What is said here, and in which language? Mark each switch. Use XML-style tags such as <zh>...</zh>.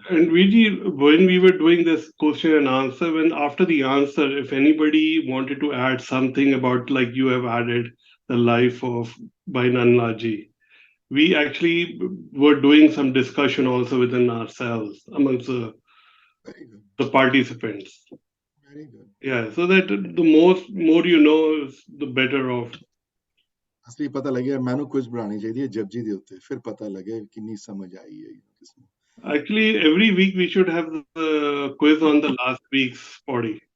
<en>And Viji, when we were doing this question and answer, when after the answer, if anybody wanted to add something about, like you have added the life of Bainanlaji, we actually were doing some discussion also within ourselves amongst Very good. the participants. Very good. Yeah, so that the more you know, is the better off.</en> <pa>असली पता लगे मैनू quiz बनानी चाहिए जपजी ਦੇ ਉੱਤੇ, ਫਿਰ ਪਤਾ ਲੱਗੇ ਕਿੰਨੀ ਸਮਝ ਆਈ ਹੈ ਕਿਸ ਨੂੰ।</pa> <en>Actually, every week we should have the quiz on the last week's body.</en>